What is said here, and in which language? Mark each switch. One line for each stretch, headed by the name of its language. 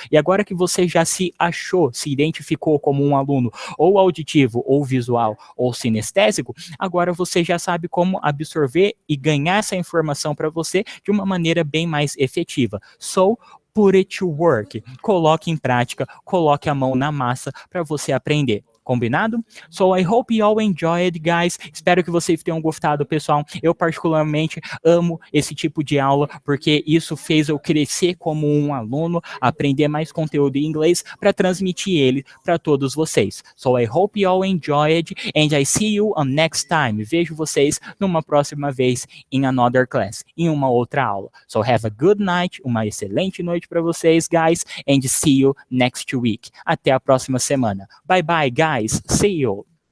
Portuguese: E agora que você já se achou, se identificou como um aluno ou auditivo, ou visual, ou sinestésico, agora você já sabe como absorver e ganhar essa informação para você de uma maneira bem mais efetiva.
English: So, put it to work.
Portuguese: Coloque em prática, coloque a mão na massa para você aprender. Combinado?
English: So, I hope you all enjoyed, guys.
Portuguese: Espero que vocês tenham gostado, pessoal. Eu particularmente amo esse tipo de aula, porque isso fez eu crescer como um aluno, aprender mais conteúdo em inglês para transmitir ele para todos vocês.
English: So, I hope you all enjoyed, and I see you on next time.
Portuguese: Vejo vocês numa próxima vez
English: in another class,
Portuguese: em uma outra aula.
English: So, have a good night,
Portuguese: uma excelente noite para vocês,
English: guys, and see you next week.
Portuguese: Até a próxima semana.
English: Bye, bye, guys. See you.